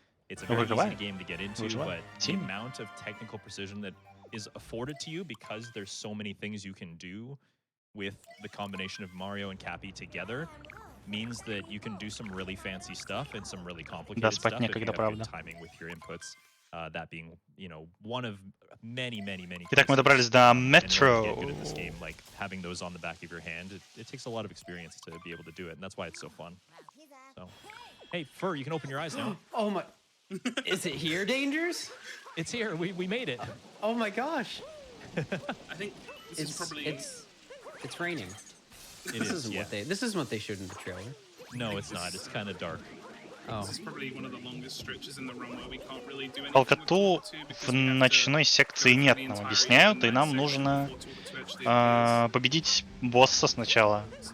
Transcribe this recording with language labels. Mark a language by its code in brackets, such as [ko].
[en] It's a very easy game to get into, but the amount of technical precision that is afforded to you because there's so many things you can do with the combination of Mario and Cappy together means that you can do some really fancy stuff and some really complicated stuff if you have good timing with your inputs. That being, you know, one of many. [ru] Итак, мы добрались до метро. [en] Like having those on the back of your hand, it takes a lot of experience to be able to do it, and that's why it's so fun. So, hey, Fur, you can open your eyes now. Oh my. Is it here, Dangers? It's here. We made it. Oh my gosh. I think this is probably it's raining. This isn't what they showed in the trailer. No, it's not. It's kind of dark. This is probably one of the longest stretches in the run where we can't really do anything. [ru] Толкоту в ночной секции нет, нам объясняют, и нам нужно победить босса сначала.